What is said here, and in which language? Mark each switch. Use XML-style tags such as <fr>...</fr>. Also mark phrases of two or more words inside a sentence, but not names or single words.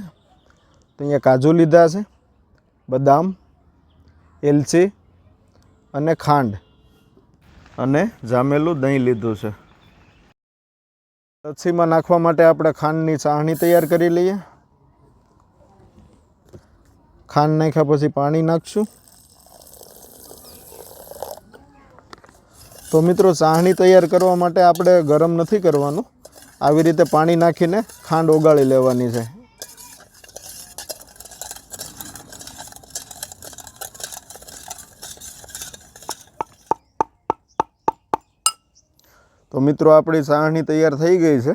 <gu>તો અહીંયા કાજુ લીધા છે, બદામ, એલચી અને ખાંડ અને જામેલું દહીં લીધું છે। લચ્છીમાં નાખવા માટે આપણે ખાંડની ચાળણી તૈયાર કરી લઈએ। ખાંડ નાખ્યા પછી પાણી નાખશું। તો મિત્રો ચાળણી તૈયાર કરવા માટે આપણે ગરમ નથી કરવાનું, આવી રીતે પાણી નાખીને ખાંડ ઓગાળી લેવાની છે। તો મિત્રો આપણી ચાળણી તૈયાર થઈ ગઈ છે।</gu>